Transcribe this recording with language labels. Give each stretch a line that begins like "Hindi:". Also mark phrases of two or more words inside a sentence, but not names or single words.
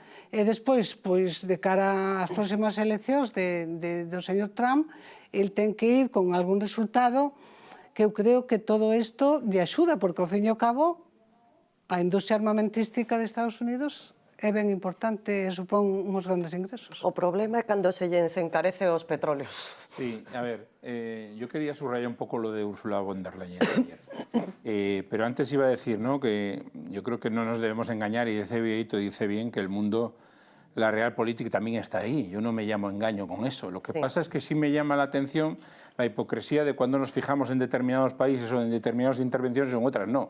Galician: E despois, pois, de cara ás próximas eleccións do señor Trump, el ten que ir con algún resultado que eu creo que todo isto lle axuda, porque ao fin e ao cabo a industria armamentística de Estados Unidos é ben importante e supón uns grandes ingresos. O problema é cando se encarece os petróleos.
Spanish: Sí, a ver, yo quería subrayar un poco lo de Ursula von der Leyen ayer. Pero antes iba a decir, ¿no?, que yo creo que no nos debemos engañar, y dice bien que el mundo, la realpolitik también está ahí. Yo no me llamo engaño con eso. Lo que pasa es que sí me llama la atención la hipocresía de cuando nos fijamos en determinados países o en determinadas intervenciones y en otras no.